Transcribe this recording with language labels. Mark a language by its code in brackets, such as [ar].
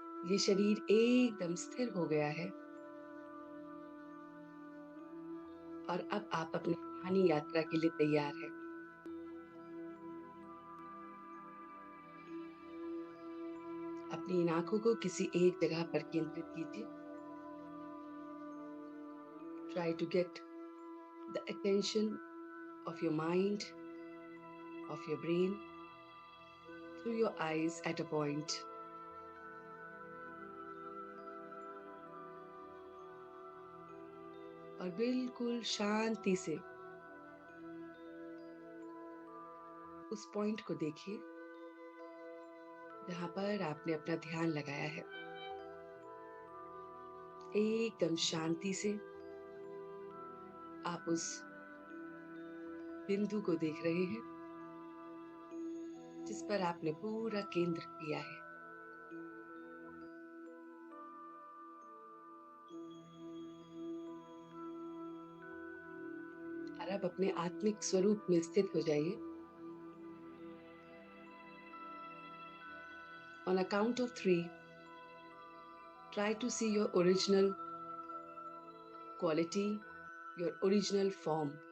[hi] ये शरीर एकदम स्थिर हो गया है और अब आप अपनी रूहानी यात्रा के लिए तैयार हैं। अपनी इन आंखों को किसी एक जगह पर केंद्रित कीजिए। [en] Try to get the attention of your mind, of your brain, through your eyes at a point. [hi] और बिल्कुल शांति से उस पॉइंट को देखिए जहां पर आपने अपना ध्यान लगाया है। एकदम शांति से आप उस बिंदु को देख रहे हैं जिस पर आपने पूरा केंद्र किया है। और अब अपने आत्मिक स्वरूप में स्थित हो जाइए। [en] On a count of 3, try to see your original quality, your original form.